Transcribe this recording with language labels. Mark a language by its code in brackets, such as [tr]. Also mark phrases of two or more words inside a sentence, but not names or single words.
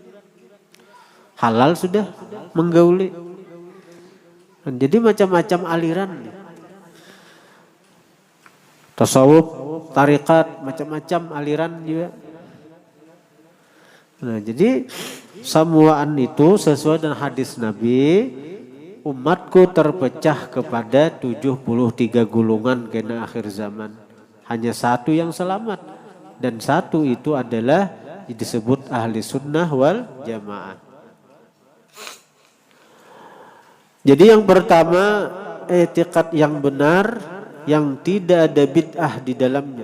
[id] Halal sudah menggauli. Jadi macam-macam aliran. Tasawuf, tarikat, macam-macam aliran juga. Nah, jadi semuaan itu sesuai dengan hadis Nabi, umatku terpecah kepada 73 golongan kena akhir zaman. Hanya 1 yang selamat. Dan 1 itu adalah disebut ahli [ar] السنة والجماعة. [id] Jadi yang pertama, i'tiqad yang benar, yang tidak ada bid'ah di dalamnya.